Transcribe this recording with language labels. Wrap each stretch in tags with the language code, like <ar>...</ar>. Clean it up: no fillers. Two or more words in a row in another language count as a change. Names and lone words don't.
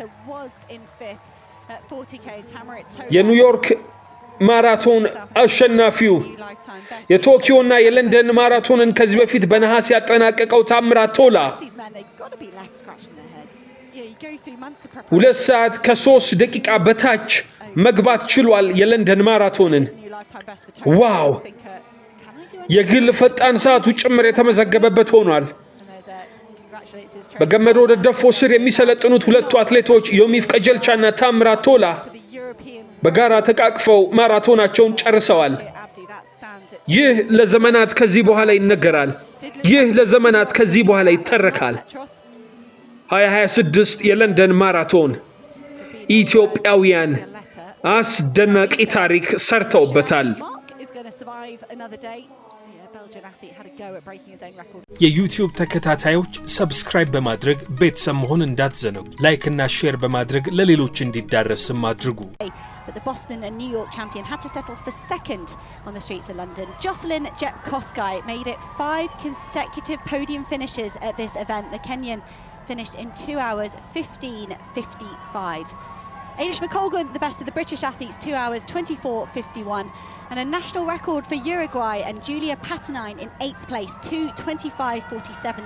<am>የኒውዮርክ ማራቶን አሸናፊው የቶኪዮና የለንደን ማራቶንን ከዚህ በፊት በነሐስ ያጠናቀቀው ታምራት ቶላ 2 ሰዓት ከ3 ደቂቃ በታች መግባት ችሏል የለንደን ማራቶንን። ዋው! የግል ፈጣን ሰዓቱ ጭምር የተመዘገበበት ሆኗል።</am> <en>congratulates his</en> <am>በገመዶ ደደፎ ስር የሚሰለጥኑት ሁለቱ አትሌቶች ዮሚፍ ቀጀልቻና ታምራት ቶላ</am> <en>for the European</en> <am>በጋራ ተቃቅፈው ማራቶናቸውን ጨርሰዋል።</am> <en>Abdi. That stands at</en> <am>ይህ ለዘመናት ከዚህ በኋላ ይነገራል። ይህ ለዘመናት ከዚህ በኋላ ይተረካል። Petros. 2026 የለንደን ማራቶን ኢትዮጵያውያን አስደናቂ ታሪክ ሰርተውበታል።</am> <en>Mark is going to survive another day. Yeah, Belgian athlete had a go at breaking his own record.</en> <am>የዩቲዩብ ተከታታዮች ሰብስክራይብ በማድረግ ቤተሰብ መሆን እንዳትዘነጉ። ላይክ እና ሼር በማድረግ ለሌሎች እንዲዳረስም አድርጉ።</am> <en>But the Boston and New York champion had to settle for second on the streets of London. Jocelyn Jepkosgei made it 5 consecutive podium finishes at this event. The Kenyan finished in 2 hours 15:55. Ailish McColgan, the best of the British athletes, 2 hours 24:51, and a national record for Uruguay and Julia Patanine in 8th place, 2:25:47.</en>